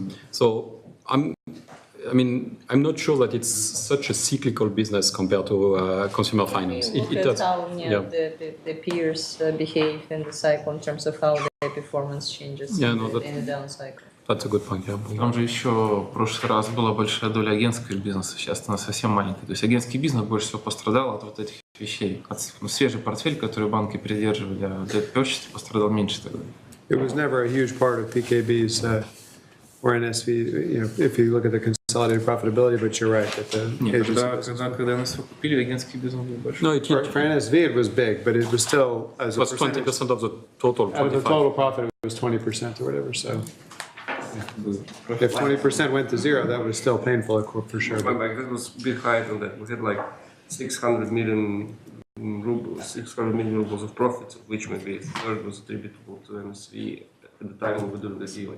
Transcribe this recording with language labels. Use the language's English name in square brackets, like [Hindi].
[English] So I'm not sure that it's such a cyclical business compared to consumer finance. It does. How the peers behave in the cycle in terms of how their performance changes in the down cycle. That's a good point, yeah. [Russian] Там же еще в прошлый раз была большая доля агентского бизнеса, сейчас она совсем маленькая. То есть агентский бизнес больше всего пострадал от вот этих вещей. От свежий портфель, который банки придерживали, а для purchase пострадал меньше тогда. [English] It was never a huge part of PKB's or NSV, if you look at the consolidated profitability, but you're right that the [Russian] Нет, когда NSV купили, агентский бизнес был большой. [English] for NSV it was big, but it was still as it was 20% of the total. Out of the total profit, it was 20% or whatever. So if 20% went to zero, that was still painful for sure. Like that was a bit higher than that. We had like 600 million rubles of profits, of which maybe a third was attributable to MSV at the time we were doing the deal.